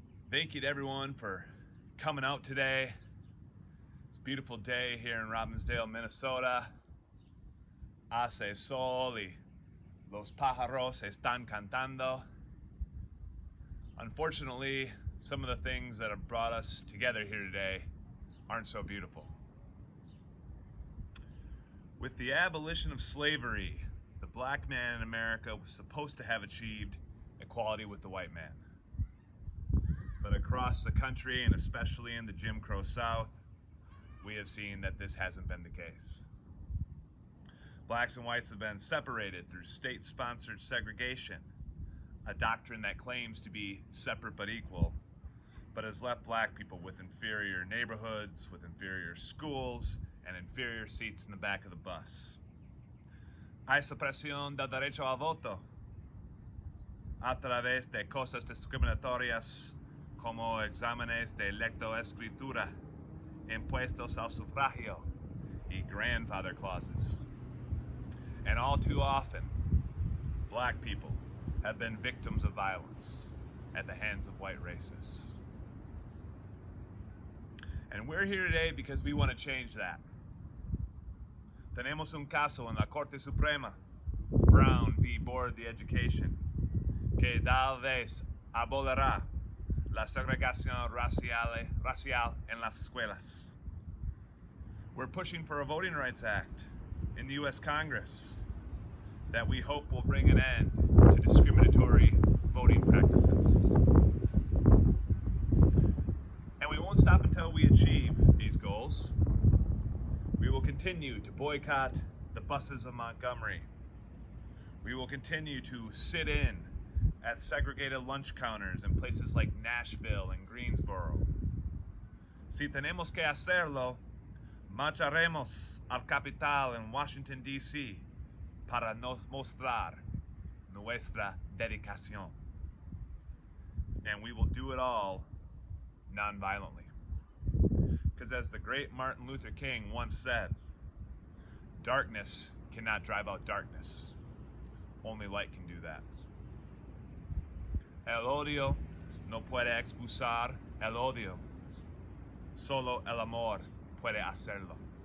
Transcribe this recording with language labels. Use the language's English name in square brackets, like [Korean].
[English] Thank you to everyone for coming out today. It's a beautiful day here in Robbinsdale, Minnesota. [Spanish] hace sol y los pájaros están cantando. [English] Unfortunately, some of the things that have brought us together here today aren't so beautiful. With the abolition of slavery, the black man in America was supposed to have achieved equality with the white man. But across the country, and especially in the Jim Crow South, we have seen that this hasn't been the case. Blacks and whites have been separated through state-sponsored segregation, a doctrine that claims to be separate but equal, but has left black people with inferior neighborhoods, with inferior schools, and inferior seats in the back of the bus. [Spanish] Hay supresión del derecho al voto a través de cosas discriminatorias como exámenes de lectoescritura, impuestos al sufragio, y grandfather clauses. [English] And all too often, black people have been victims of violence at the hands of white racists. And we're here today because we want to change that. [Spanish] Tenemos un caso en la Corte Suprema, Brown v. Board of Education, que tal vez abolirá la segregación racial en las escuelas. [English] We're pushing for a Voting Rights Act in the U.S. Congress that we hope will bring an end to discriminatory voting practices. And we won't stop until we achieve these goals. We will continue to boycott the buses of Montgomery. We will continue to sit in at segregated lunch counters in places like Nashville and Greensboro. [Spanish] Si tenemos que hacerlo, marcharemos al capital en Washington, D.C. para nos mostrar nuestra dedicación. [English] And we will do it all non-violently. Because as the great Martin Luther King once said, darkness cannot drive out darkness. Only light can do that. [Spanish] El odio no puede expulsar el odio. Solo el amor puede hacerlo.